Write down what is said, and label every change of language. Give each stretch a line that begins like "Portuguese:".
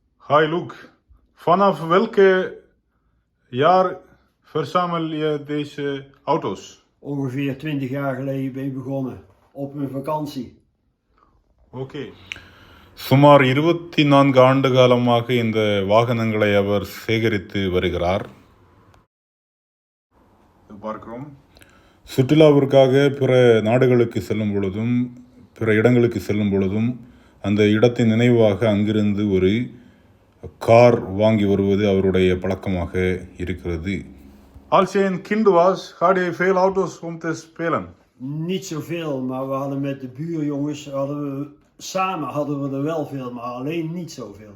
Dutch: Hi Luke, vanaf welke jaar verzamel je deze auto's? Ongeveer 20 jaar geleden ben ik begonnen. Op mijn vakantie.
English: Okay.
Tamil: சுமார் 24 ஆண்டு காலமாக இந்த வாகனங்களை அவர் சேகரித்து வருகிறார். பார்க்கிறோம். சுற்றுலாவிற்காக பிற நாடுகளுக்கு செல்லும் பொழுதும் பிற இடங்களுக்கு செல்லும் பொழுதும் அந்த இடத்தின் நினைவாக அங்கிருந்து ஒரு கார் வாங்கி வருவது அவருடைய பழக்கமாக இருக்கிறது.
Dutch: Als je een kind was, had je veel auto's om te spelen? Niet zoveel, maar we hadden met de buurjongens, samen hadden we er wel veel, maar alleen niet zoveel.